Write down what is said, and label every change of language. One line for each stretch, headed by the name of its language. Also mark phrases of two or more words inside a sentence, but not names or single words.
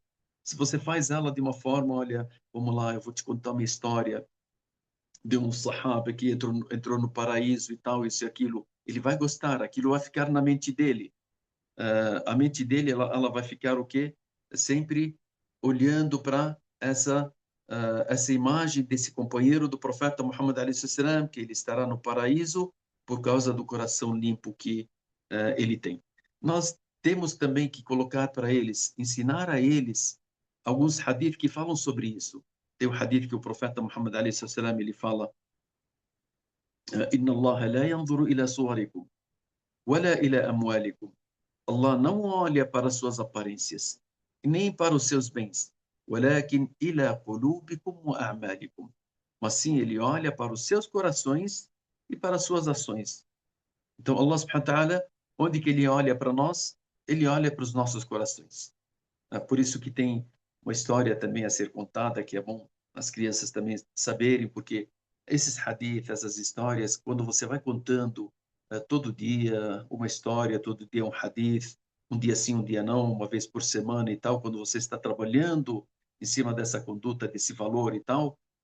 Portuguese: Se você faz ela de uma forma, olha, vamos lá, eu vou te contar uma história de um sahaba que entrou no paraíso e tal, isso e aquilo, ele vai gostar, aquilo vai ficar na mente dele. A mente dele, ela vai ficar o quê? Sempre olhando para essa imagem desse companheiro do profeta Muhammad
Arabic: عليه السلام,
Portuguese: que ele estará no paraíso por causa do coração limpo que ele tem. Nós temos também que colocar para eles, ensinar a eles alguns hadith que falam sobre isso. Tem o hadith que o profeta Muhammad
Arabic: عليه السلام
Portuguese: ele fala:
Arabic: إن الله لا ينظر إلى صوركم ولا إلى أموالكم.
Portuguese: Allah não olha para suas aparências, nem para os seus bens,
Arabic: ولكن إلى قلوبكم وأعمالكم.
Portuguese: Mas sim, ele olha para os seus corações e para as suas ações. Então,
Arabic: الله سبحانه وتعالى,
Portuguese: onde que ele olha para nós? Ele olha para os nossos corações. Por isso que tem uma história também a ser contada, que é bom as crianças também saberem, porque esses hadith, essas histórias, quando você vai contando todo dia uma história, todo dia um hadith, um dia sim, um dia não, uma vez por semana e tal, quando você está trabalhando em cima dessa conduta, desse valor e tal,